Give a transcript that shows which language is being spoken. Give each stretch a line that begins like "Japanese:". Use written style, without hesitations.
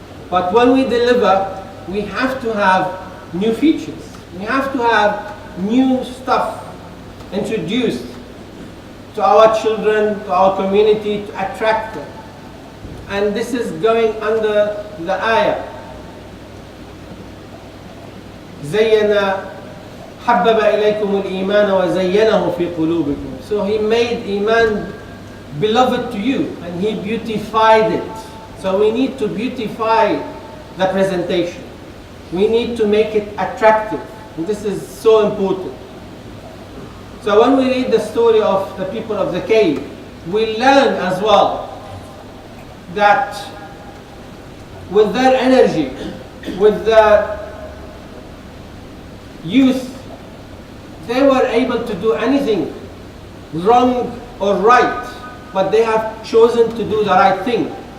English: But when we deliver, we have to have new features. We have to have new stuff introduced to our children, to our community, to attract them. And this is going under the ayah.
Arabic: زينا حبب إليكم الإيمان وزينه في قلوبكم.
English: So he made Iman beloved to you and he beautified it. So we need to beautify the presentation. We need to make it attractive. And this is so important. So when we read the story of the people of the cave, we learn as well that with their energy, with the youth, they were able to do anything wrong or right, but they have chosen to do the right thing.